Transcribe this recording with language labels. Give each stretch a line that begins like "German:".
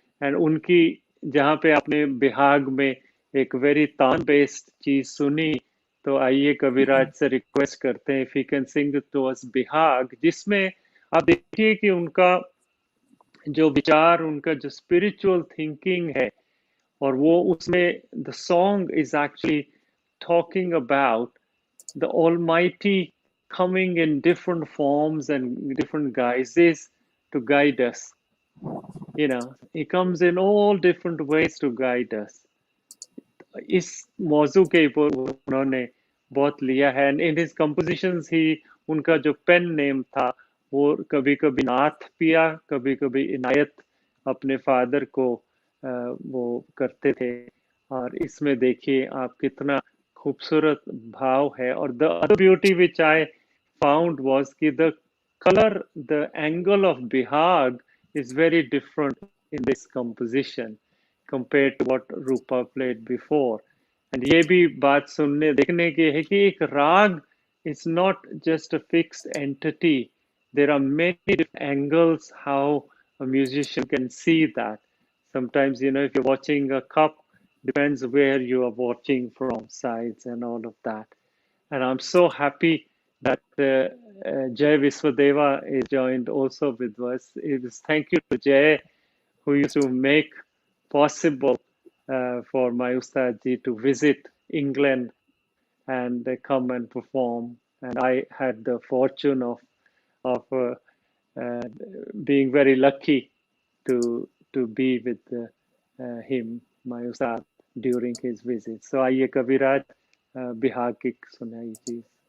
Hindi: And उनकी जहाँ पे आपने बिहाग में एक वेरी तान बेस्ड चीज सुनी, तो आइए कविराज से रिक्वेस्ट करते हैं
English: if you can sing to us Bihag,
Hindi: जिसमें आप देखिए कि उनका जो विचार, उनका जो स्पिरिचुअल थिंकिंग है, और वो उसमें
English: The song is actually talking about the Almighty coming in different forms and different guises to guide us. You know, He comes in all different ways to guide us.
Hindi: इस मौजू के ऊपर उन्होंने बहुत लिया है।
English: and in his compositions ही,
Hindi: उनका जो पेन नेम था वो कभी कभी नाथ पिया, कभी कभी इनायत अपने फादर को वो करते थे। और इसमें देखिए आप कितना खूबसूरत भाव है।
English: और the other beauty which I found was कि the color, the angle of bihag is very different in this composition compared to what Roopa played before.
Hindi: And ये भी बात सुनने देखने की है कि एक राग
English: is not just a fixed entity. There are many different angles how a musician can see that. Sometimes, if you're watching a cup, depends where you are watching from, sides and all of that. And I'm so happy that Jay Viswadeva is joined also with us. It is thank you to Jay, who used to make possible for my Ustadji to visit England and come and perform. And I had the fortune of being very lucky to be with him, my Ustad, during his visit.
Hindi: So आइए कविराज बिहार की सुनाई चीज।